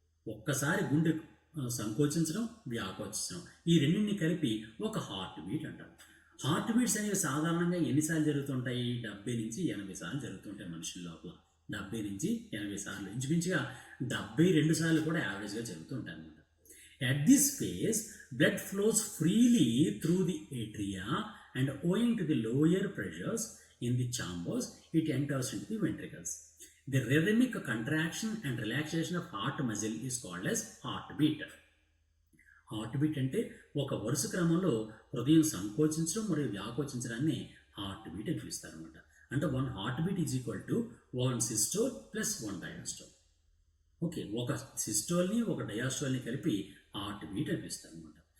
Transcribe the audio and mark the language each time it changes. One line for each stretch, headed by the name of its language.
Telugu: ఒక్కసారి గుండె సంకోచించడం, వ్యాకోచించడం, ఈ రెండింటిని కలిపి ఒక హార్ట్ బీట్ అంటారు. హార్ట్ బీట్స్ అనేవి సాధారణంగా ఎన్నిసార్లు జరుగుతుంటాయి? 70 నుంచి 80 సార్లు జరుగుతుంటాయి మనుషుల లోపల. 70 నుంచి 80 సార్లు, ఇంచుమించుగా 72 సార్లు కూడా యావరేజ్గా జరుగుతూ ఉంటాయి అన్నమాట.
English: At this phase, blood flows freely through the atria and owing to the lower pressures in the chambers, it enters into the ventricles. The rhythmic contraction and relaxation of heart muscle is called as heartbeat.
Telugu: Heartbeat అంటే ఒక వరుస క్రమంలో హృదయం సంకోచించడం మరియు వ్యాకోచించడాన్ని heartbeat అని పిలుస్తారు అనమాట.
English: అంటే 1 heartbeat is equal to 1 systole plus 1 diastole.
Telugu: Okay, ఒక సిస్టోల్ని ఒక డయాస్టోల్ని కలిపి హార్ట్బీట్ అని పిలుస్తారు అనమాట.